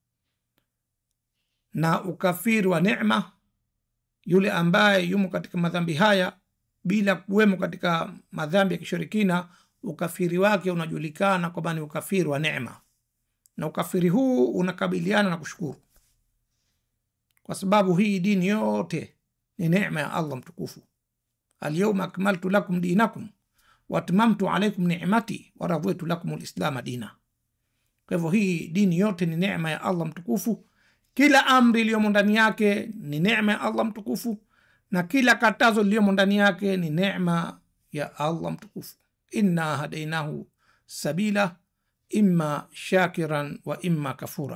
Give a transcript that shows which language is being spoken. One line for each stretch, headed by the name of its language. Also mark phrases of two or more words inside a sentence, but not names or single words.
Swahili: Na ukafiri wa neema, yule ambaye yumo katika madhambi haya bila kuwemo katika madhambi ya kishirikina, ukafiri wake unajulikana kwamba ni ukafiri wa neema, na ukafiri huu unakabiliana na kushukuru, kwa sababu hii dini yote ni neema ya Allah mtukufu.
Arabic: اليوم أكملت لكم دينكم وأتممت عليكم نعمتي ورضيت لكم الإسلام دينا.
Swahili: Kwa hivyo hii dini yote ni neema ya Allah mtukufu. Kila amri iliyomo ndani yake ni neema ya Allah mtukufu, na kila katazo liliyomo ndani yake ni neema ya Allah mtukufu.
Arabic: إنا هديناه السبيل إما شاكرا وإما كفورا.